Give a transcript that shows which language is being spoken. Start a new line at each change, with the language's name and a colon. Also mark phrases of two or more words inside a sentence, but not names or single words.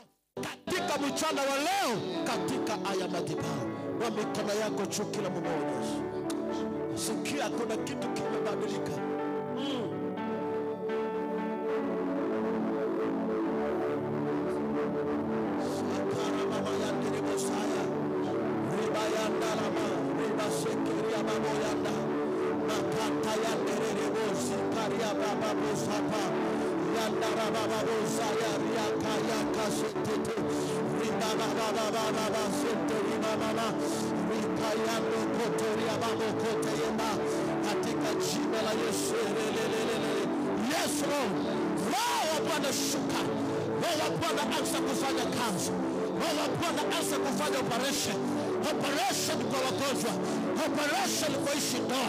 Swahili: Katika mchana wa leo, katika aya madhabahu, wa mikono yako juu kila mmoja. Sikia kuna kitu kimebadilika. Sakara mama yandere bosaya. Riba yanda lama. Riba sekeria babo yanda. Makata yandere rebosi. Karia baba bosapa. Yanda baba bosaya. Riaka yaka setete. Riba baba baba sete riba mama. Rika yando kotoria babo kote yema. Katika jina la Yesu.
English: Yes Lord.
Swahili: Roho wa Bwana shuka. Roho wa Bwana anza kufanya kazi. Roho wa Bwana anza kufanya operation. Operation kwa wagonjwa. Operation kwa ishi ndoa.